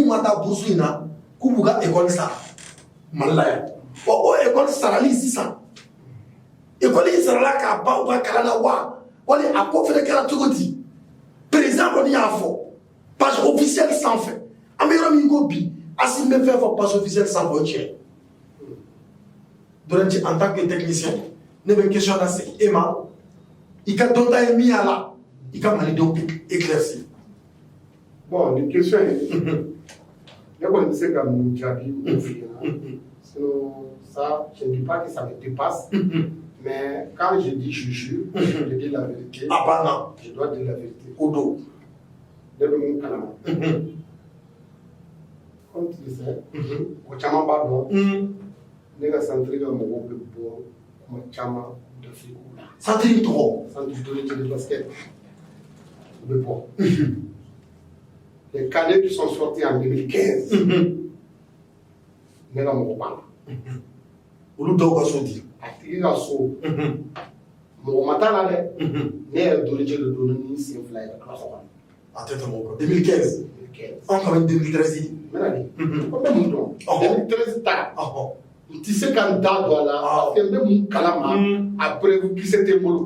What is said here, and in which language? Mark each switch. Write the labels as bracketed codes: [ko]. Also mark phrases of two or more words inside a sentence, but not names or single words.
[bm] ma taa burusi in na k'u b'u ka école sara Mali la yan o école sarali sisan école in sarala k'a ban u ka kalan na wa wali a ko fɛnɛ kɛra cogo di président kɔni y'a fɔ [fr] page officielle [bm] sanfɛ an bɛ yɔrɔ min ko bi Asim bɛ fɛn fɔ [fr] page officielle [bm] sanfɛ o tiɲɛ Dolenje [fr] en tant que technicien [bm] ne bɛ question lase e ma i ka dɔnta ye min y'a la i ka malidenw éclaircir bon ni question ye ne kɔni bɛ se ka mun jaabi o f'i ɲɛna [fr] sinon ça je ne dis pas que ça me dépasse mais quand je dis je jure je dis la vérité [bm] a banna [fr] je dois dire la vérité [bm] o don ne bɛ mun kalama [fr] comme tu le sais [bm] o caman b'a dɔn ne ka centre ka mɔgɔw bɛ bɔ kuma caman d'Afrique la centre in tɔgɔ centre Dolenje de basket u bɛ bɔ [fr] les cadets qui sont sortis en 2015 [bm] ne ka mɔgɔ b'a la olu dɔw ka so di a tigi ka so mɔgɔ ma t'a la dɛ ne yɛrɛ Dolenje de don ni sen fila ye ka tila so kɔnɔ a tɛ tɛmɛ o kan 2015 an ka bɛ 2013 n bɛna di ko n bɛ mun dɔn 2013 ta n tɛ se ka n da don a la [fr] parce que [bm] n bɛ mun kalama après kisɛ tɛ n bolo